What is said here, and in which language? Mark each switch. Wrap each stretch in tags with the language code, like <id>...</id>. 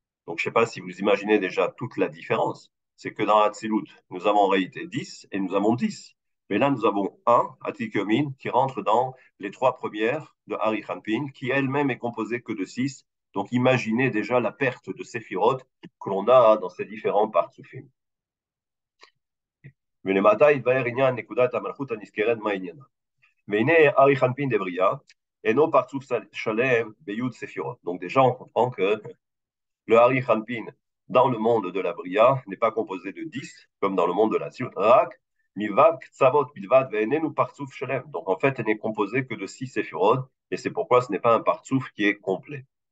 <fr>Donc je ne sais pas si vous imaginez déjà toute la différence. C'est que dans Hatzilut, nous avons en réalité 10 et nous avons 10. Mais là, nous avons un, Atik Yomin, qui rentre dans les 3 premières de Hari Hanpin, qui elle-même est composée que de 6. Donc imaginez déjà la perte de séphirot que l'on a dans ces différents partsufim.</fr> <he>ולמטה יתבהר עניין נקודת המלכות הנזכרת מה עניינה. והנה ארי חנפין דבריה, אינו פרצוף שלם ביוד ספירות.</he> <fr>Donc déjà, on comprend que le Hari Hanpin dans le monde de la Bria n'est pas composé de 10, comme dans le monde de la Tzilut.</fr> <he>Rak, mivav, ktsavot, bilvad, ve'enenu partsuf shalem.</he> <fr>Donc en fait, elle n'est composée que de 6 séphirot, et c'est pourquoi ce n'est pas un partsuf qui est complet.</fr>